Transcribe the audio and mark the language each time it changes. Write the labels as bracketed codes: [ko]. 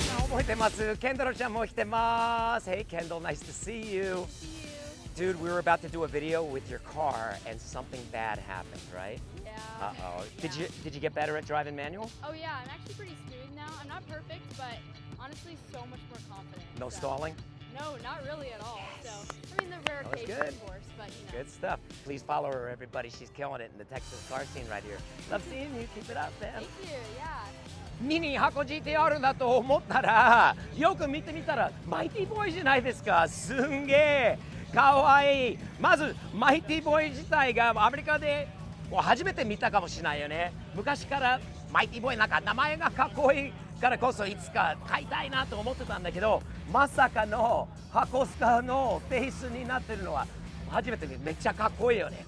[ja] 覚えてます。ケンドルちゃんも来てます。 [en] Hey Kendall, nice to see you. Dude, we were about to do a video with your car and something bad happened, right? Yeah. Uh-oh. Yeah. Did you get better at driving manual? Oh yeah, I'm actually pretty smooth now. I'm not perfect, but honestly so much more confident. No so. stalling? No, not really at all. Yes. So, I mean, the rare That was case, good. of course, but you know. Good stuff. Please follow her, everybody. She's killing it in the Texas car scene right here. Love seeing you. Keep it up, man. Thank you, yeah. [ja] ミニ箱 GTR だと思ったらよく見てみたらマイティボーイじゃないですか。すんげえかわいい。まずマイティボーイ自体がアメリカで初めて見たかもしれないよね。昔からマイティボーイなんか名前がかっこいいからこそいつか買いたいなと思ってたんだけど、まさかの箱スカのフェイスになってるのは初めて見てめっちゃかっこいいよね。